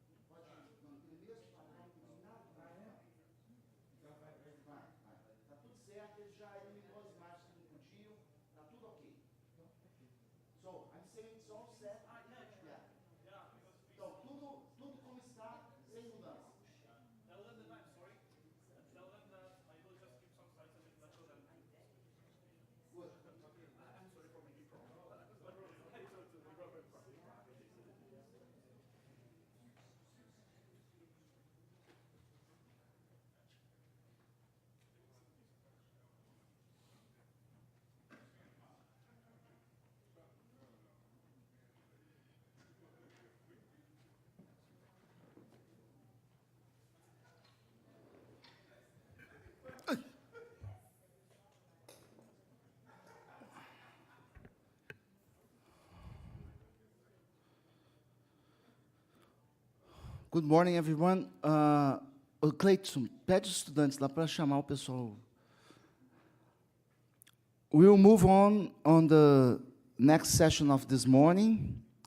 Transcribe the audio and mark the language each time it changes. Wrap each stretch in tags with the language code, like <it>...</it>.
<pt>Pode manter mesmo, parar, cozinhar, vai. Está tudo certo, ele já eliminou as imagens que não podiam, está tudo ok.</pt> <en>So, I'm saying it's all set. Yeah.</en> <pt>Então, tudo como está, sem mudança.</pt> <en>Tell them that I'm sorry. Tell them that I will just keep some slides a bit better than. Good. I'm sorry for making problems. Good morning, everyone.</en> <pt>Cleiton, pede os estudantes lá para chamar o pessoal.</pt> <en>We will move on the next session of this morning.</en>